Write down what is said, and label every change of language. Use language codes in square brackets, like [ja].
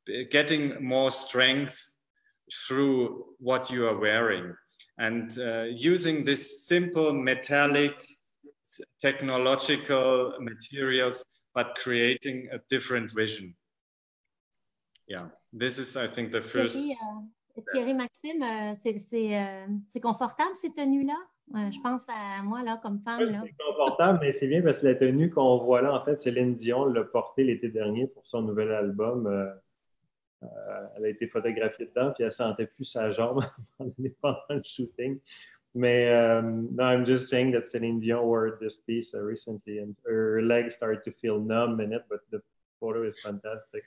[en] getting more strength through what you are wearing, and using this simple metallic technological materials, but creating a different vision. Yeah, this is, I think, the first. [fr] Thierry-Maxime, c'est confortable ces tenues-là? Je pense à moi, là, comme femme. Oui, c'est confortable, mais c'est bien parce que la tenue qu'on voit là, en fait, Céline Dion l'a portée l'été dernier pour son nouvel album. Elle a été photographiée dedans, puis elle sentait plus sa jambe pendant le shooting. [en] Mais no, I'm just saying that Céline Dion wore this piece recently, and her legs started to feel numb in it, but the photo is fantastic.